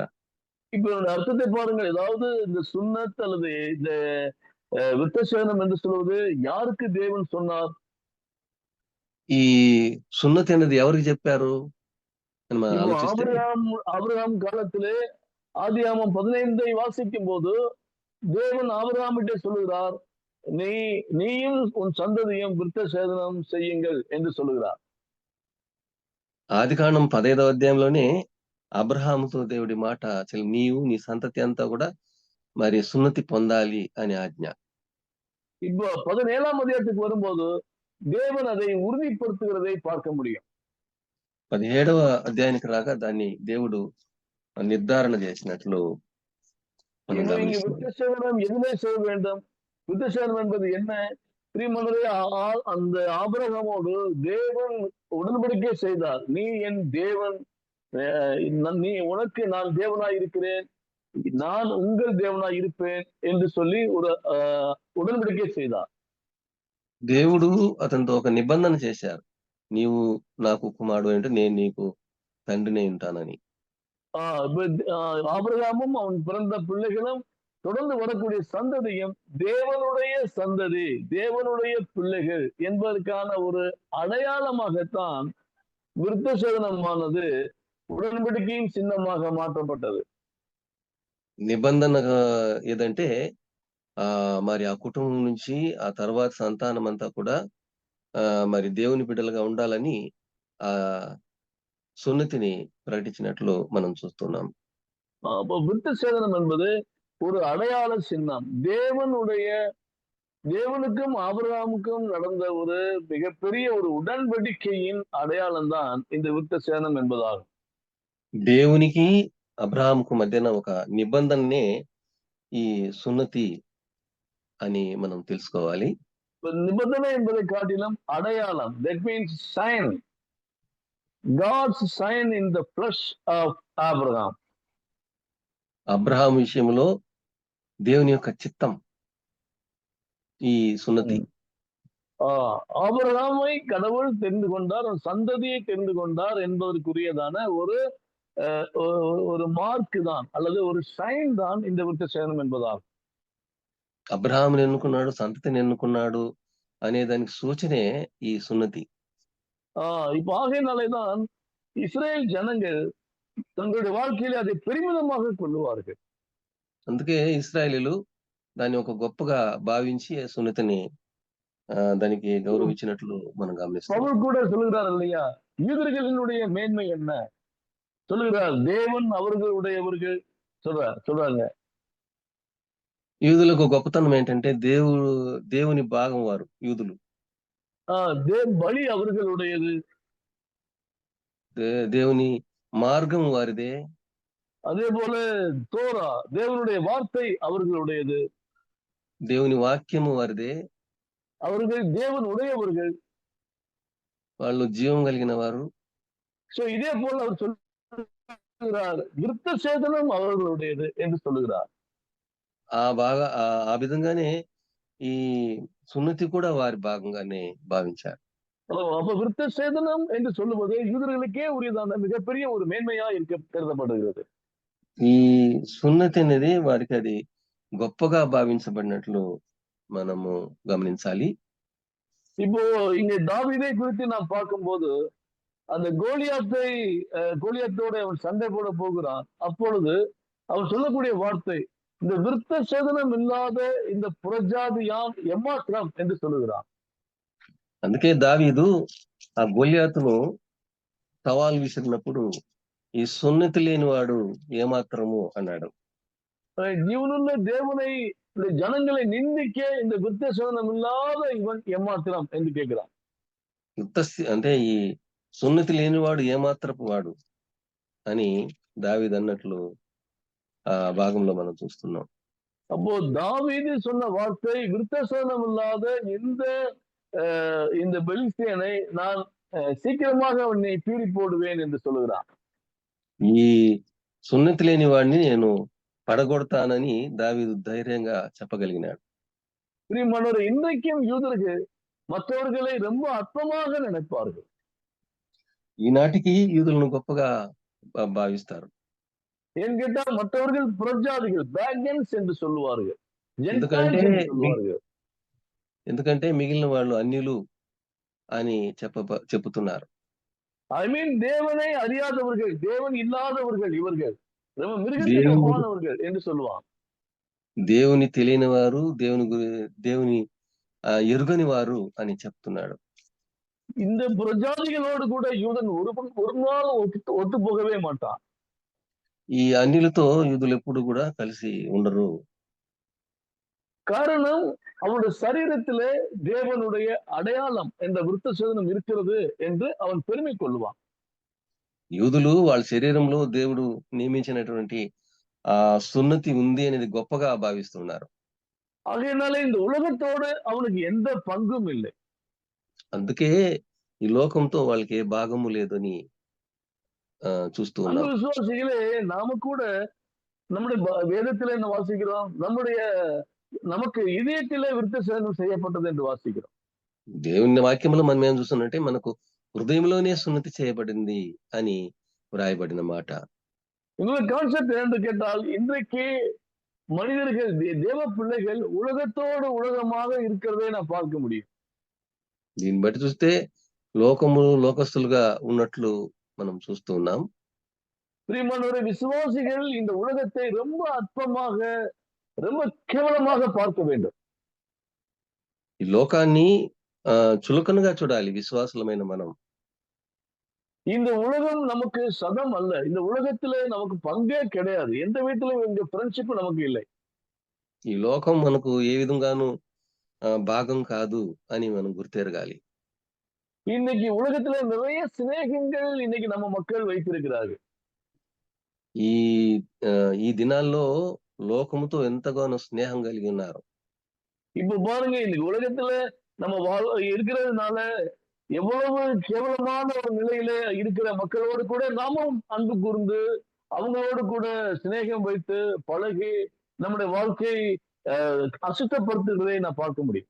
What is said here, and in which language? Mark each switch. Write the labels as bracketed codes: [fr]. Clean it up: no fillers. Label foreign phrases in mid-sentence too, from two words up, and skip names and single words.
[ta] இப்ப இதோட அர்த்தத்தை பாருங்கள். ஏதாவது இந்த சுன்னத் அல்லது இந்த விருத்த சேதனம் என்று சொல்வது யாருக்கு தேவன் சொன்னார்? [te] ఈ సున్నతి అనేది ఎవరికి చెప్పారు అని మనం [ta] இப்போ [te] ఆలోచిస్తే, [ta] ஆபிரகாம் காலத்திலே ஆதியாகமம் 15 வாசிக்கும் போது தேவன் ஆபிரகாமிட்டே சொல்லுகிறார், நீயும் உன் சந்ததியும் விருத்த சேதனம் செய்யுங்கள் என்று சொல்லுகிறார். [te] ఆదికాండం 15వ అధ్యాయంలోనే అబ్రహాముతో దేవుడి మాట, నీవు నీ సంతతి అంతా కూడా మరి సున్నతి పొందాలి అని ఆజ్ఞ. [ta] இப்போ 17ஆம் அதிகாரத்துக்கு வரும்போது தேவன் அதை உறுதிப்படுத்துகிறதை பார்க்க முடியும். [te] 17వ అధ్యాయానికి రాగా దాన్ని దేవుడు నిర్ధారణ చేసినట్లు మనం [ta] இப்போ இங்க [te] గమనిస్తున్నాం. [ta] விருத்த சேதனம் எதிலே செய்ய வேண்டும்? விருத்த சேதனம் என்பது என்ன? பிரியமானவரே, அந்த ஆபிரகாமோடு தேவன் உடன்படிக்கை செய்தார். நீ என் தேவன், நீ உனக்கு நான் தேவனாய் இருக்கிறேன், நான் உங்கள் தேவனாய் இருப்பேன் என்று சொல்லி ஒரு ఉడன்பడికై செய்தார். [te] దేవుడు అతనితో ఒక నిబంధన చేశారు, నీవు నాకు కుమారుడు అంటే నేను నీకు తండ్రినే ఉంటానని. [ta] ஆபிரகாமும் அவன் பிறந்த பிள்ளைகளும் தொடர்ந்து வரக்கூடிய சந்ததியும் தேவனுடைய சந்ததி, தேவனுடைய பிள்ளைகள் என்பதற்கான ஒரு அடையாளமாகத்தான் விருத்த சேதனமானது உடன்படிக்கையின் சின்னமாக மாற்றப்பட்டது. [te] నిబంధన ఏదంటే మరి ఆ కుటుంబం నుంచి ఆ తర్వాత సంతానం అంతా కూడా మరి దేవుని బిడ్డలుగా ఉండాలని ఆ సున్నతిని ప్రకటించినట్లు మనం చూస్తున్నాం. [ta] அப்போ விருத்த சேதனம் என்பது ஒரு அடையாள சின்னம். தேவனுக்கும் ஆபிரகாமுக்கும் நடந்த ஒரு மிகப்பெரிய ஒரு உடன்படிக்கையின் அடையாளம் தான் இந்த விருத்த சேதனம் என்பதாகும். [te] దేవునికి అబ్రహాముకు మధ్యన ఒక నిబంధననే ఈ సున్నతి అని మనం తెలుసుకోవాలి. [ta] నిబంధన என்பதை காட்டிலும் அடையாளம், [en] that means sign, God's sign in the flesh of Abraham. [te] అబ్రహాం విషయంలో దేవుని యొక్క చిత్తం ఈ సున్నతి. [ta] ஆபிரகாமை கடவுள் தெரிந்து கொண்டார், சந்ததியை தெரிந்து கொண்டார் என்பதற்குரியதான ஒரு மார்க் தான் அல்லது ஒரு சைன் தான் இந்த விருத்த சேதனம் என்பதாகும். [te] అబ్రహాముని ఎన్నుకున్నాడు, సంతతిని ఎన్నుకున్నాడు అనే దానికి సూచనే ఈ సున్నతి. [ta] இப்ப ஆகையினாலேதான் இஸ்ரேல் ஜனங்கள் தங்களுடைய வாழ்க்கையில அதை பெருமிதமாக கொள்ளுவார்கள். [te] అందుకే ఇశ్రాయేలీలు దాన్ని ఒక గొప్పగా భావించి సున్నతిని దానికి గౌరవించినట్లు మనం గమనిస్తాం. [ta] பவுல் கூட சொல்லுகிறார் இல்லையா, யூதர்களினுடைய மேன்மை என்ன சொல்லுகிறார், தேவன் அவர்களுடையவர்கள் சொல்றாங்க. [te] యూదులకు గొప్పతనం ఏంటంటే దేవుని భాగం వారు యూదులు. [ta] பலி அவர்களுடையது, [te] దేవుని మార్గం వారిదే. [ta] அதே போல தோரா தேவனுடைய வார்த்தை அவர்களுடையது, [te] దేవుని వాక్యము వారిదే. [ta] அவர்கள் தேவன் உடையவர்கள், [te] వాళ్ళు జీవం కలిగిన వారు. [ta] சோ இதே போல அவர் சொல்லுகிறார், விருத்த சேதனம் அவர்களுடையது என்று சொல்லுகிறார். [te] ఆ విధంగానే ఈ సున్నతి కూడా వారి భాగంగానే భావించారు. [ta] அப்ப விருத்த சேதனம் என்று சொல்லுவது யூதர்களுக்கே உரியதான மிகப்பெரிய ஒரு மேன்மையா கருதப்படுகிறது. [te] ఈ సున్నతి అనేది వారికి అది గొప్పగా భావించబడినట్లు మనము గమనించాలి. [ta] இப்போ இங்க தாவீதை குறித்து நாம் பார்க்கும்போது அந்த கோலியாத்தோட அவன் சண்டை போட போகிறான். அப்பொழுது அவன் சொல்லக்கூடிய வார்த்தை, இந்த விருத்த சேதனம் இல்லாத இந்த புறஜாதியான் எம்மாத்திரம் என்று சொல்லுகிறான். [te] అందుకే దావీదు ఆ గొల్యాతును సవాల్ విసిరినప్పుడు ఈ సున్నతి లేనివాడు ఏమాత్రము అన్నాడు. జీవనున్న దేవుని [ta] ஜனங்களை நிந்திக்க இந்த விருத்த சேதனம் இல்லாத இவன் எம்மாத்திரம் என்று கேட்கிறான். [te] అంటే ఈ సున్నతి లేనివాడు ఏమాత్రపు వాడు అని దావీదు అన్నట్లు ఆ భాగంలో మనం చూస్తున్నాం. [ta] அப்போ தாவீது சொன்ன வார்த்தை விருத்தசேதனம் இல்லாத இந்த பெலிஸ்தியனை நான் சீக்கிரமாக அவனை பீறி போடுவேன் என்று சொல்லுகிறான். [te] ఈ సున్నతి లేని వాడిని నేను పడగొడతానని దావీదు ధైర్యంగా చెప్పగలిగినాడు. [ta] பிரியமானவரே, இன்றைக்கும் யூதர்கள் மற்றவர்களை ரொம்ப அற்பமாக நினைப்பார்கள். [te] ఈనాటికి యూదులను గొప్పగా భావిస్తారు. [ta] ஏன் கேட்டால் மற்றவர்கள் புறஜாதிகள், பேகன்ஸ் என்று சொல்லுவார்கள், [te] ఎందుకంటే [ta] ஜென்டைல்ஸ் என்று சொல்லுவார்கள். [te] ఎందుకంటే మిగిలిన వాళ్ళు అన్యులు అని చెప్పుతున్నారు. [en] I mean [ta] தேவனை அறியாதவர்கள், தேவன் இல்லாதவர்கள், இவர்கள் ரொம்ப மிருகத்துக்கு [te] దేవుని [ta] ஒப்பானவர்கள் என்று சொல்லுவான். [te] దేవుని తెలియని వారు, దేవుని ఎరుగని వారు అని చెప్తున్నాడు. [ta] இந்த புறஜாதிகளோடு கூட யூதன் ஒரு நாள் ஒத்து போகவே மாட்டான். [te] ఈ అన్యులతో యూదులు ఎప్పుడు కూడా కలిసి ఉండరు. [ta] காரணம், அவனுடைய சரீரத்திலே தேவனுடைய அடையாளம் என்ற விருத்தசேதனம் இருக்கிறது என்று அவன் பெருமை கொள்ளுவான். [te] యూదులు వాళ్ళ శరీరంలో దేవుడు నియమించినటువంటి ఆ సున్నతి ఉంది అనేది గొప్పగా భావిస్తున్నారు. [ta] ஆகையினால இந்த உலகத்தோடு அவனுக்கு எந்த பங்கும் இல்லை. [te] అందుకే ఈ లోకంతో వాళ్ళకి ఏ భాగము లేదని చూస్తూ [ta] அந்த [te] ఉన్నాం. [ta] விசுவாசிகளே, நாம கூட நம்முடைய வேதத்திலே என்ன வாசிக்கிறோம்? நமக்கு இதயத்திலே விருத்தசேதனம் செய்யப்பட்டது என்று வாசிக்கிறோம். [te] దేవుని వాక్యంలో మనం ఏం చూస్తున్నట్టే మనకు హృదయంలోనే సున్నతి చేయబడింది అని వ్రాయబడిన మాట. [ta] இன்னொரு கான்செப்ட் என்று கேட்டால், இன்றைக்கு மனிதர்கள், தேவ பிள்ளைகள் உலகத்தோடு உலகமாக இருக்கிறதை நான் பார்க்க முடியும். [te] దీన్ని బట్టి చూస్తే లోకస్తులుగా ఉన్నట్లు మనం చూస్తూ ఉన్నాం. [ta] பிரியமானவரே, விசுவாசிகள் இந்த உலகத்தை ரொம்ப அற்பமாக, ரொம்ப கேவலமாக பார்க்க வேண்டும். [te] ఈ లోకాన్ని చులకనగా చూడాలి విశ్వాసులమైన మనం. [ta] இந்த உலகம் நமக்கு சதம் அல்ல. இந்த உலகத்திலே நமக்கு பங்கே கிடையாது. எந்த வீட்டிலும் இந்த ஃப்ரெண்ட்ஷிப் நமக்கு இல்லை. [te] ఈ లోకం మనకు ఏ విధంగానూ భాగం కాదు అని మనం గుర్తెరగాలి. [ta] இன்னைக்கு உலகத்துல நிறைய சிநேகங்கள் இன்னைக்கு நம்ம மக்கள் வைத்திருக்கிறார்கள். [te] ఈ దినాల్లో లోకముతో ఎంతగానో స్నేహం కలిగి ఉన్నారు. [ta] இப்ப பாருங்க, இன்னைக்கு உலகத்துல நம்ம இருக்கிறதுனால எவ்வளவு கேவலமான ஒரு நிலையில இருக்கிற மக்களோடு கூட நாமும் அன்பு கூர்ந்து அவங்களோடு கூட சிநேகம் வைத்து பழகி நம்முடைய வாழ்க்கை அசுத்தப்படுத்துகிறதை நான் பார்க்க முடியும்.